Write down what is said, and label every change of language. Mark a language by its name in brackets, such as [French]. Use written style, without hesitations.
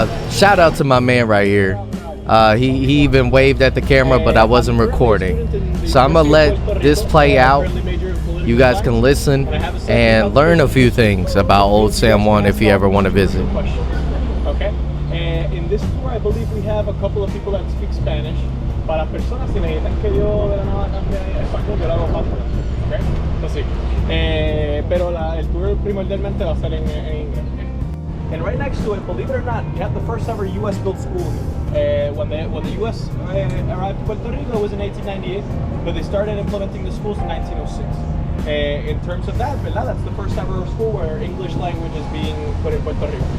[English] Shout out to my man right here. He even waved at the camera, but I wasn't recording. So I'm gonna let this play out. You guys can listen and learn a few things about Old San Juan if you ever want to visit. Okay. In this tour, I believe we have a couple of people that speak Spanish. [Spanish] Para personas que necesitan que yo de la nada cambie a español, yo lo hago fácil. Okay. Entonces, pero el tour primordialmente va a ser en inglés. [English] And right next to it, believe it or not, you have the first ever U.S. built school here. When the U.S. arrived to Puerto Rico, it was in 1898, but they started implementing the schools in 1906. In terms of that, that's the first ever school where English language is being put in Puerto Rico.